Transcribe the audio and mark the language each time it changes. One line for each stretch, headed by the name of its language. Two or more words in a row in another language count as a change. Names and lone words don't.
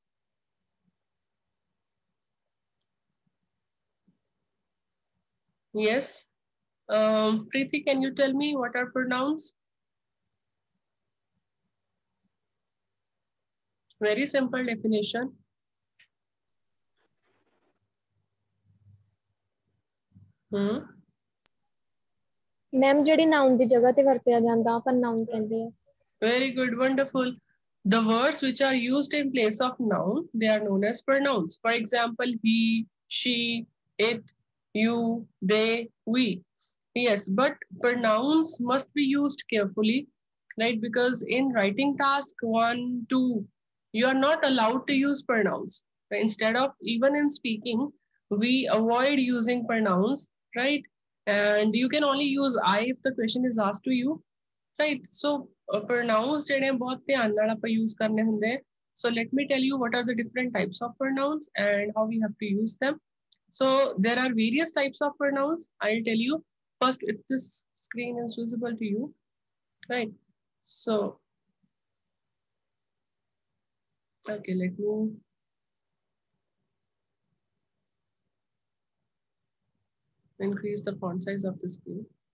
English: Yes. Preeti, can you tell me what are pronouns? Very simple definition.
Punjabi: मैम ਜਿਹੜੀ noun ਦੀ ਜਗ੍ਹਾ ਤੇ ਵਰਤਿਆ ਜਾਂਦਾ ਆਪਾਂ noun ਕਹਿੰਦੇ ਆ.
English: Very good, wonderful. The words which are used in place of noun, they are known as pronouns. For example, he, she, it, you, they, we. Yes, but pronouns must be used carefully, right? Because in writing task 1, 2, you are not allowed to use pronouns. Instead of, even in speaking, we avoid using pronouns, right? And you can only use I if the question is asked to you, right? So pronouns
Punjabi: ਜਿਹੜੇ ਬਹੁਤ ਧਿਆਨ ਨਾਲ ਆਪਾਂ use ਕਰਨੇ ਹੁੰਦੇ ਆ.
English: So let me tell you what are the different types of pronouns and how we have to use them. So there are various types of pronouns. I'll tell you first if this screen is visible to you, right? So okay, let me increase the font size of the screen.